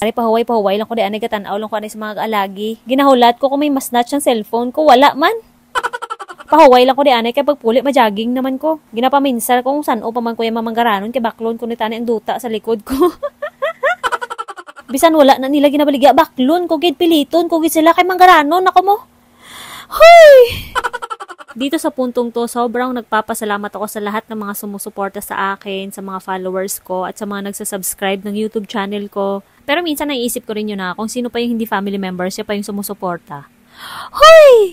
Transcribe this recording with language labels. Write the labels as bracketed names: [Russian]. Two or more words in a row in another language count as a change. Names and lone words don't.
[Hiligaynon] Ari pahuway lang ko di anay gatanaw lang ko anay sa mga alagi. Ginahulat ko kung may masnatch ang cellphone ko, wala man. Pahuway lang ko di anay kay pagpuli majaging naman ko. Ginapaminsar ko kung saan o pa man ko yung mamanggaranon, kay baklon ko ni tani ang duta sa likod ko. Bisan wala na nila ginabaligya, baklon ko gid piliton ko gid sila kay manggaranon ako mo. Hoy! [Filipino] Dito sa puntong to, sobrang nagpapasalamat ako sa lahat ng mga sumusuporta sa akin, sa mga followers ko, at sa mga nagsasubscribe ng YouTube channel ko. Pero minsan naiisip ko rin yun na kung sino pa yung hindi family members, siya pa yung sumusuporta. Hoy!